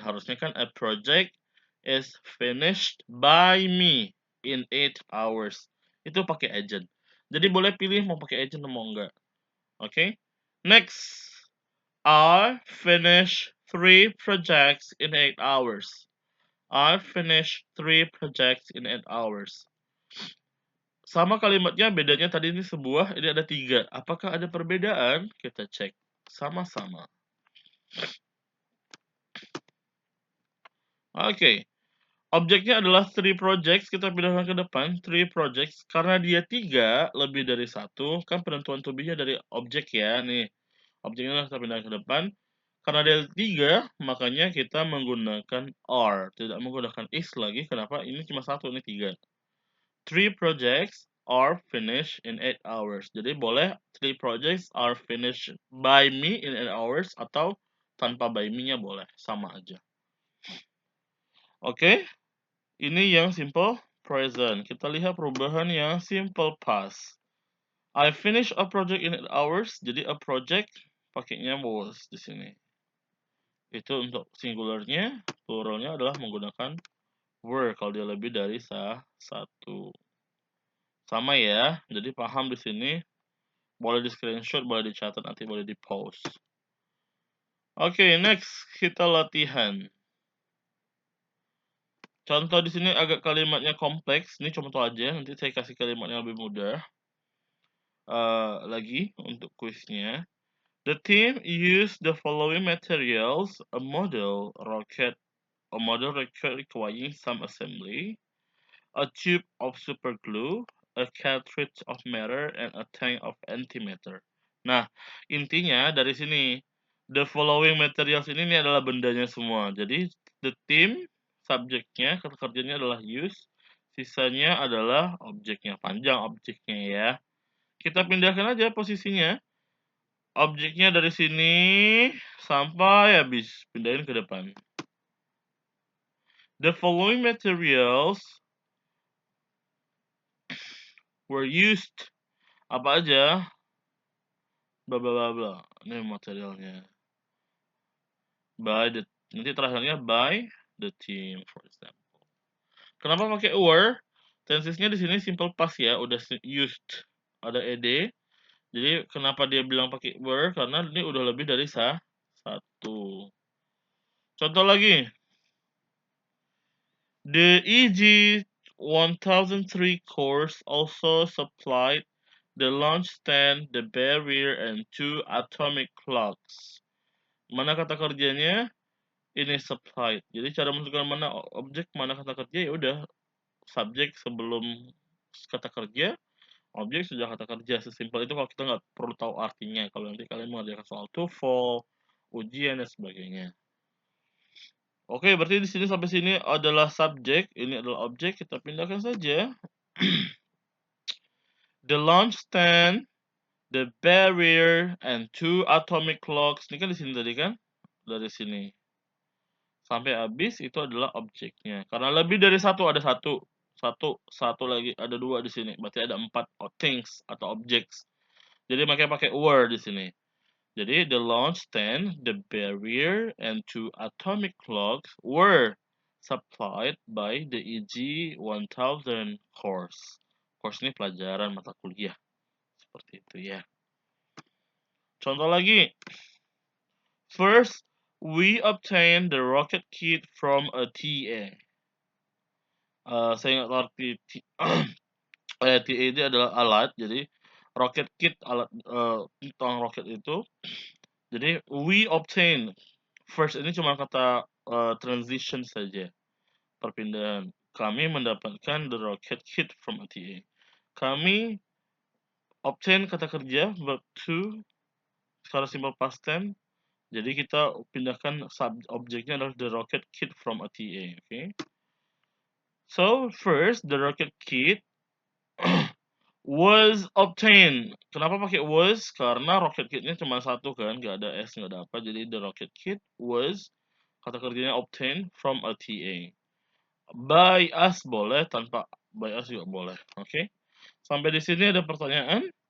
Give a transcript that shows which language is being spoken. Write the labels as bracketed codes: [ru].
[id] Harusnya kan [en] a project is finished by me in 8 hours. [id] Itu pakai agent. Jadi boleh pilih mau pakai agent atau mau enggak. Oke. Next. [en] I finish 3 projects in 8 hours. I finish 3 projects in 8 hours. [id] Sama kalimatnya, bedanya tadi ini sebuah, ini ada 3. Apakah ada perbedaan? Kita cek. Sama-sama. Oke. Objeknya adalah 3 projects, kita pindahkan ke depan, 3 projects, karena dia 3 lebih dari 1, kan penentuan to be-nya dari objek ya, nih. Objeknya kita pindahkan ke depan, karena dia 3, makanya kita menggunakan are, tidak menggunakan is lagi, kenapa? Ini cuma 1, ini 3. 3 projects, [en] are finished in 8 hours. [id] Jadi boleh [en] 3 projects are finished by me in 8 hours [id] atau tanpa [en] by me-nya [id] boleh, sama aja. Oke, ini yang simple present. Kita lihat perubahan yang simple past. [en] I finish a project in 8 hours. [id] Jadi [en] a project [id] pakainya [en] was [id] di sini. Itu untuk singularnya, pluralnya adalah menggunakan were kalau dia lebih dari satu. Sama ya. Jadi paham di sini. Boleh di screenshot, boleh dicatat, nanti boleh di post. Oke, next kita latihan. Contoh di sini agak kalimatnya kompleks. Ini contoh aja. Nanti saya kasih kalimat yang lebih mudah. Lagi untuk kuisnya. [en] The team used the following materials: a model rocket requiring some assembly, a tube of super glue, a cartridge of matter, and a tank of antimatter. [id] Nah, intinya dari sini, [en] the following materials [id] ini adalah bendanya semua. Jadi, the team, subjeknya, kata kerjanya adalah use, sisanya adalah objeknya, panjang objeknya ya. Kita pindahkan aja posisinya. Objeknya dari sini sampai habis, pindahin ke depan. [en] The following materials were used. [id] Apa aja? [en] Bla bla bla bla. [id] Ini materialnya. Nanti terakhirnya [en] by the team, for example. [id] Kenapa pakai were? Tensesnya di sini simple past ya, udah used. Ada ed. Jadi kenapa dia bilang pakai were? Karena ini udah lebih dari satu. Contoh lagi. [en] The EG-1003 course also supplied the launch stand, the barrier, and 2 atomic clocks. [id] Mana kata kerjanya? Ini supplied. Jadi cara menentukan mana objek, mana kata kerja, ya udah subjek sebelum kata kerja, objek sudah kata kerja. Sesimpel itu kalau kita nggak perlu tahu artinya. Kalau nanti kalian mengerjakan soal TOEFL, ujian dan sebagainya. Oke, berarti di sini sampai sini adalah subjek, ini adalah objek, kita pindahkan saja. [en] The launch stand, the barrier, and 2 atomic clocks. [id] Ini kan di sini tadi kan? Dari sini. Sampai habis itu adalah objeknya. Karena lebih dari satu ada satu. Satu lagi ada 2 di sini. Berarti ada 4 things atau objects. Jadi makanya pakai were di sini. Jadi [en] the launch stand, the barrier, and 2 atomic clocks were supplied by the EG-1000 course. [id] Course ini pelajaran mata kuliah. Seperti itu ya. Contoh lagi. [en] First, we obtained the rocket kit from a TA. [id] Saya nggak ngerti TA ini adalah alat. Jadi rocket kit alat tentang roket itu. Jadi [en] we obtain. [id] First ini cuma kata transition saja, perpindahan. Kami mendapatkan [en] the rocket kit from ATA. [id] Kami obtain kata kerja verb to secara simple past tense. Jadi kita pindahkan objeknya adalah [en] the rocket kit from ATA. Okay. So first the rocket kit was obtained. [id] Kenapa pakai was? Karena rocket kitnya cuma satu kan, nggak ada s, nggak ada apa. Jadi [en] the rocket kit was, [id] kata kerjanya [en] obtained from a TA. By us [id] boleh, tanpa [en] by us [id] juga boleh. Oke. Sampai di sini ada pertanyaan?